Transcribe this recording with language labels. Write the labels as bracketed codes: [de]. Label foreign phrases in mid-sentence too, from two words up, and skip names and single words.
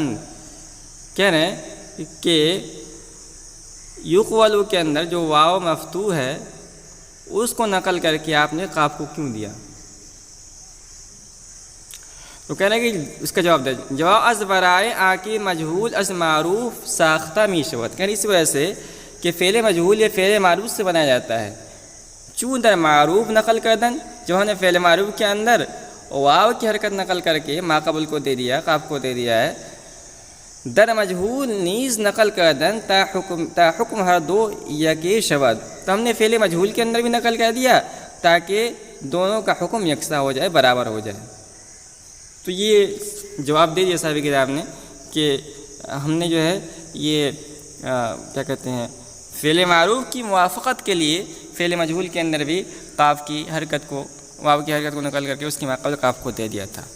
[ur] کہہ رہے ہیں کہ یقولو کے اندر جو واو مفتوح ہے اس کو نقل کر کے آپ نے قاف کو کیوں دیا؟ تو کہہ رہے ہیں کہ اس کا جواب دے. [fa] جواب از برائے آکی مجہول از معروف ساختہ میشوت. [ur] کہہ رہے اس وجہ سے کہ فعل مجہول یہ فعل معروف سے بنایا جاتا ہے. [fa] چون در معروف نقل کردن، [ur] جو ہم نے فعل معروف کے اندر واو کی حرکت نقل کر کے ماقبل کو دے دیا، قاف کو دے دیا ہے. [fa] در مجہول نیز نقل کردن تا حکم ہر دو یکی شود. [ur] تو ہم نے فعل مجہول کے اندر بھی نقل کر دیا تاکہ دونوں کا حکم یکساں ہو جائے، برابر ہو جائے. تو یہ جواب دے دیا صاحب کتاب نے کہ ہم نے جو ہے یہ کیا کہتے ہیں فعل معروف کی موافقت کے لیے فعل مجہول کے اندر بھی قاف کی حرکت کو، واو کی حرکت کو نقل کر کے اس کی ماقبل قاف کو دے دیا تھا.